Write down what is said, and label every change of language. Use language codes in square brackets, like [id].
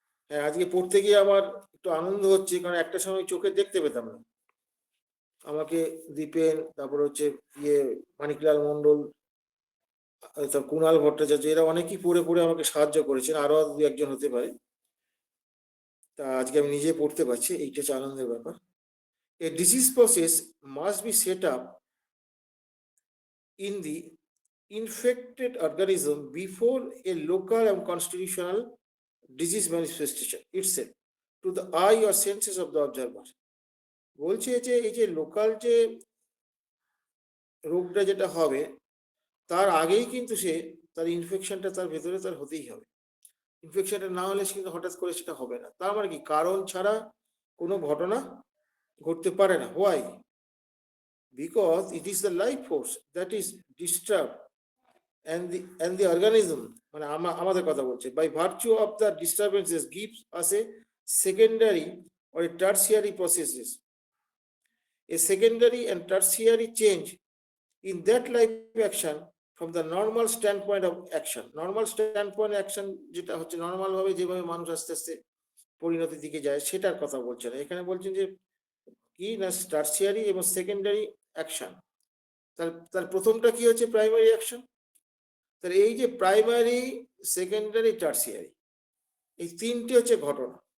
[bn] হ্যাঁ, আজকে পড়তে গিয়ে আমার একটু আনন্দ হচ্ছে, কারণ একটা সময় চোখে দেখতে পেতাম না। আমাকে দীপেন, তারপর হচ্ছে মানিকলাল মন্ডল, কুণাল ভট্টাচার্য, এরা অনেকেই পড়ে পড়ে আমাকে সাহায্য করেছেন, আরো দু একজন হতে পারে। তা আজকে আমি নিজে পড়তে পারছি, এইটা হচ্ছে আনন্দের ব্যাপার। [en] A disease process must be set up in the infected organism before a local and constitutional disease manifestation itself to the eye or senses of the observer. [bn] বলছে যে এই যে লোকাল যে রোগটা যেটা হবে, তার আগেই কিন্তু সে তার ইনফেকশনটা তার ভেতরে তার হতেই হবে। ইনফেকশনটা না হলে কিন্তু হঠাৎ করে সেটা হবে না। তার মানে কি, কারণ ছাড়া কোনো ঘটনা ঘটতে পারে না। [en] Why? Because it is the life force that is disturbed and the organism, [bn] মানে আমাদের কথা বলছে, [en] by virtue of the disturbances gives us a secondary or a tertiary processes, a secondary and tertiary change in that life action from the normal standpoint of action. Normal standpoint action [bn] যেটা হচ্ছে normal ভাবে যেভাবে মানুষ আস্তে আস্তে পরিণতির দিকে যায়, সেটার কথা বলছেন। এখানে বলছেন যে কি না, টার্সিয়ারি এবং সেকেন্ডারি অ্যাকশন। তার প্রথমটা কি হচ্ছে, প্রাইমারি অ্যাকশন। তাহলে এই যে প্রাইমারি, সেকেন্ডারি, টার্সিয়ারি, এই তিনটে হচ্ছে ঘটনা।